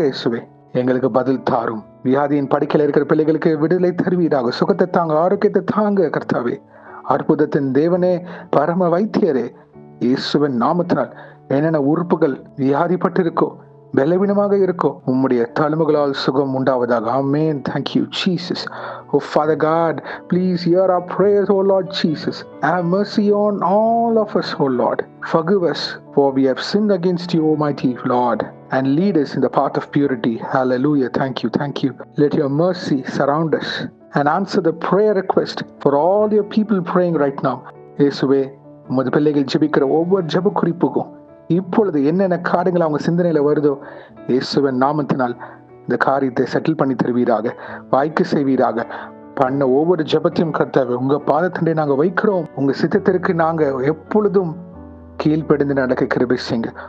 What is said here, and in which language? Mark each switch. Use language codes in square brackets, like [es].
[ta] இயேசுவே, எங்களுக்கு பதில் தாரும். வியாதியின் படுக்கையில் இருக்கிற பிள்ளைகளுக்கு விடுதலை தருவீராக. சுகத்தை தாங்க, ஆரோக்கியத்தை தாங்க. கர்த்தாவே, அற்புதத்தின் தேவனே, பரம வைத்தியரே, இயேசுவின் நாமத்தினால் என்னென்ன உறுப்புகள் வியாதிப்பட்டு இருக்கோ, பலவீனமாக இருக்கோ, உம்முடைய தழும்புகளால் சுகம் உண்டாவதாக. ஆமென். [en] Thank you, Jesus. Oh Father God, please hear our prayers, oh Lord Jesus. Have mercy on all of us, oh Lord. Forgive us, for we have sinned against you, Almighty Lord, and lead us in the path of purity. Hallelujah. Thank you, thank you. Let your mercy surround us and answer the prayer request for all your people praying right now. [ta] இயேசுவே, உமது பிள்ளைகள் ஜெபிக்கிற ஒவ்வொரு ஜெப குறிப்புக்கும் இப்பொழுது என்னென்ன காரியங்கள் அவங்க சிந்தனையில வருதோ, இயேசுவின் நாமத்தினால் இந்த காரியத்தை செட்டில் பண்ணி தருவீராக, வாய்க்கு செய்வீராக. பண்ண ஒவ்வொரு ஜெபத்தையும் கர்த்தாவே உங்க பாதத்தண்டை நாங்க வைக்கிறோம். உங்க சித்தத்திற்கு நாங்க எப்பொழுதும் கீழ்ப்படிந்து நடக்க கிருபை செய்யுங்க.